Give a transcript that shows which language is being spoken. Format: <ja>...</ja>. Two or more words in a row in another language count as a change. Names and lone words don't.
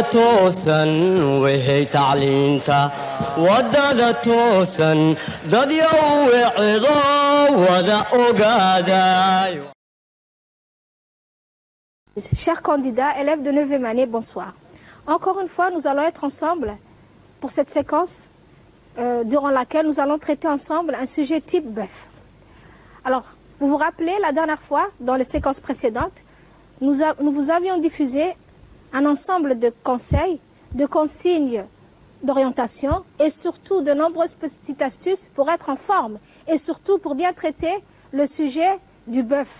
<fr>توسن وهي تعلينتا ودادا توسن داد يوعظو ودا أوغادا. Chers candidats, élèves de 9e année, bonsoir. Encore une fois, nous allons être ensemble pour cette séquence durant laquelle nous allons traiter ensemble un sujet type bœuf. Alors, vous vous rappelez, la dernière fois, dans les séquences précédentes, nous vous avions diffusé un ensemble de conseils, de consignes d'orientation et surtout de nombreuses petites astuces pour être en forme et surtout pour bien traiter le sujet du bœuf.</fr>